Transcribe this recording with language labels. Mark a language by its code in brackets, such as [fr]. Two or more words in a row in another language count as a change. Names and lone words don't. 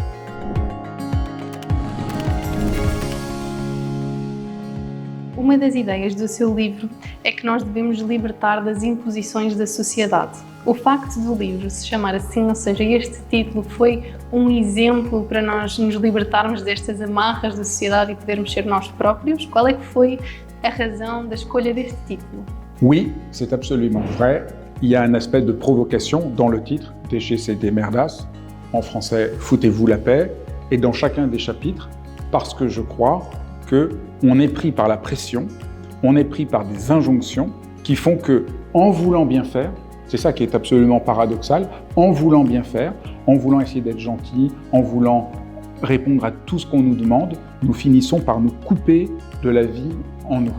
[pt] Uma das ideias do seu livro é que nós devemos libertar das imposições da sociedade. O facto do livro se chamar assim, ou seja, este título, foi um exemplo para nós nos libertarmos destas amarras da sociedade e podermos ser nós próprios? Qual é que foi a razão da escolha deste título? [fr] Oui, c'est absolument vrai. Il y a un aspect de provocation dans le titre, Déchez ces démerdas, en français, Foutez-vous la paix, et dans chacun des chapitres, parce que je crois qu'on est pris par la pression, on est pris par des injonctions qui font que, en voulant bien faire, c'est ça qui est absolument paradoxal, en voulant bien faire, en voulant essayer d'être gentil, en voulant répondre à tout ce qu'on nous demande, nous finissons par nous couper de la vie en nous.